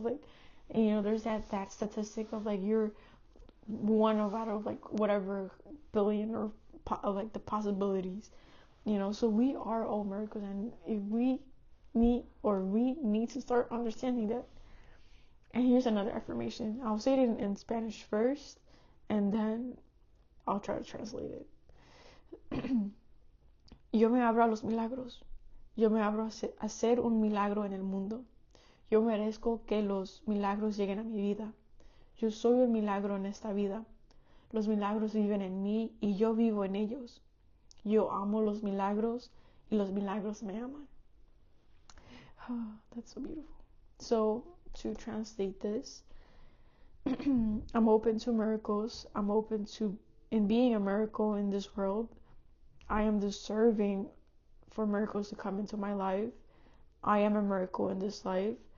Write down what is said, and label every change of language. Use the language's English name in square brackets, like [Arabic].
[English] Like, and, there's that statistic of like you're one out of like whatever billion or like the possibilities. So we are all miracles, and if we need to start understanding that. And here's another affirmation. I'll say it in Spanish first, and then I'll try to translate it. [Spanish] Yo me abro a los milagros. Yo me abro a ser un milagro en el mundo. Yo merezco que los milagros lleguen a mi vida. Yo soy un milagro en esta vida. Los milagros viven en mí y yo vivo en ellos. Yo amo los milagros y los milagros me aman. [English] That's so beautiful. So, to translate this, I'm open to miracles. I'm open to in being a miracle in this world. I am deserving for miracles to come into my life. I am a miracle in this life.